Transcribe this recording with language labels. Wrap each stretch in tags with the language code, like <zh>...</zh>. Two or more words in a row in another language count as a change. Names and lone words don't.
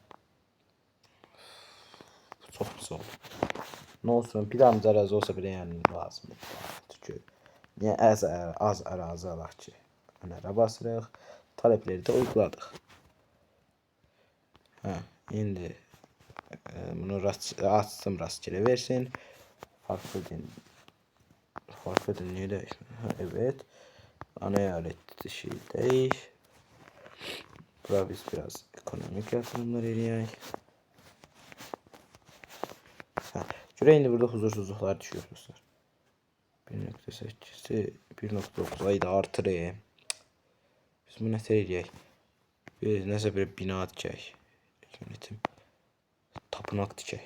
<az>Çox pis oldu. Nə olsun, bir damcı ərazi olsa belə yəni lazımdır. Çünki niyə az ərazi alaq ki? Önərə basırıq. Tələbləri də uyguladıq. İndi bunu açsın rastgele versin.</az> <tr>Farklı din niye değişmiyor? Evet. Ana eyalet dışı değiş.</tr> <az>Burada biz biraz ekonomik yatırımlar eləyək. Görə indi burada huzursuzluqlar düşüyor dostlar. 1.8'i 1.9 ayda artırır. Biz bunu nətər eləyək? Biz nəsə bir bina tikək. Yönetim. Tapınaq tikək.</az>